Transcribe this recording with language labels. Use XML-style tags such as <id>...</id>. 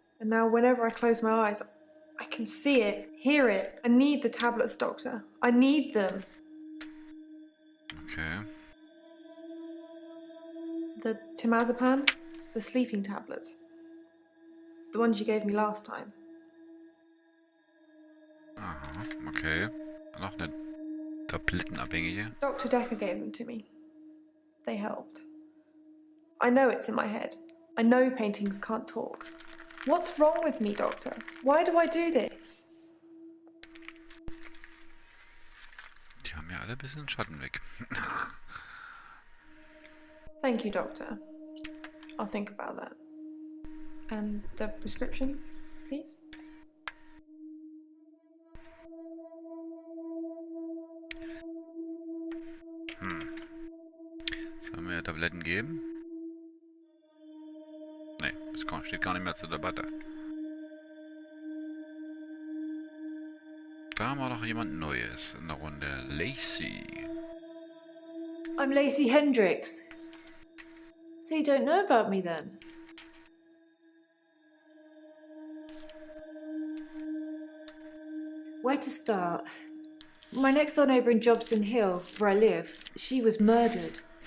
<en>And now whenever I close my eyes, I can see it, hear it. I need the tablets, Doctor. I need them. Okay. The temazepam? The sleeping tablets. The ones you gave me last time. Aha, okay.</en> <de>Noch eine Tablettenabhängige.</de> <en>Dr. Dekker gave them to me. They helped. I know it's in my head. I know paintings can't talk. What's wrong with me, Doctor? Why do I do this?</en> <de>Die haben ja alle ein bisschen Schatten weg.</de> <en>Thank you, Doctor. I'll think about that. And the prescription, please?</en> <de>Sollen wir Tabletten geben? Nee, das steht gar nicht mehr zur Debatte. Da haben wir noch jemand Neues in der Runde.</de> <en>Lacey. I'm Lacey Hendricks. So you don't know about me then? Where to start? My next door neighbour in Jobson Hill, where I live, she was murdered.</en>